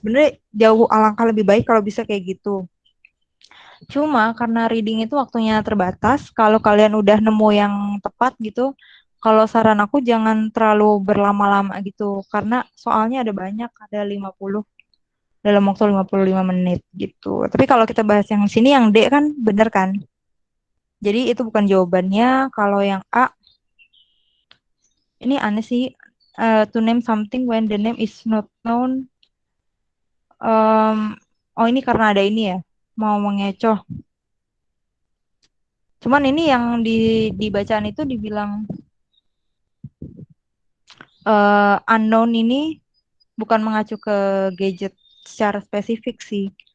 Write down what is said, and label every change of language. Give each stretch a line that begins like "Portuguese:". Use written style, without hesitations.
Indonesian: Sebenarnya jauh alangkah lebih baik kalau bisa kayak gitu. Cuma karena reading itu waktunya terbatas, kalau kalian udah nemu yang tepat gitu, kalau saran aku jangan terlalu berlama-lama gitu, karena soalnya ada banyak, ada 50 dalam waktu 55 menit gitu. Tapi kalau kita bahas yang sini, yang D kan bener kan? Jadi itu bukan jawabannya. Kalau yang A, ini aneh sih.
English: To name something when the name is not known.
Indonesian: Um, oh ini karena ada ini ya, mau mengecoh. Cuman ini yang di bacaan itu dibilang unknown ini bukan mengacu ke gadget secara spesifik sih.